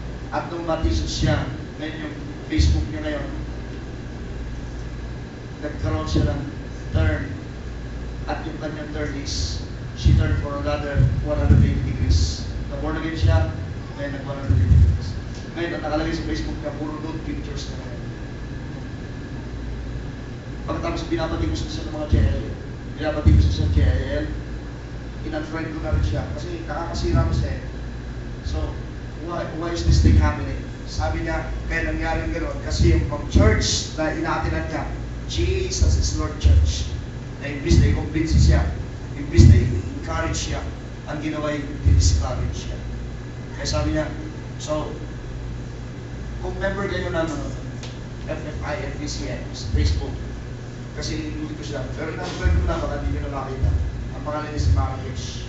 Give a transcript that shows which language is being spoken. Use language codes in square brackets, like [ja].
[tl] At nung matisod siya, ngayon yung Facebook niya ngayon, nagkaroon siya ng turn. At yung kanyang [en] turn is, she turned for another 180 degrees. [tl] Na-born again siya, ngayon nag-180 degrees. Ngayon, ang nakalagay sa Facebook niya, puro nude pictures na ngayon. Pagkatapos binabati ko siya sa mga JIL. Binabati ko siya sa JIL. In-unfriend ko na rin siya. Kasi nakakasira ko siya eh. [en] So, why is this thing happening? [tl] Sabi niya, kaya nangyari gano'n. Kasi yung church na inaatinan niya, Jesus is Lord Church. Na imbis na i-convince siya, imbis na i-encourage siya, ang ginawa yung i-discourage siya. Kaya sabi niya, so, kung member kayo ng FFI, FBCN, sa Facebook, kasi inulit ko siya. Pero in-unfriend ko na, baka hindi nyo na makita. Ang pangalan niya si Marrakesh.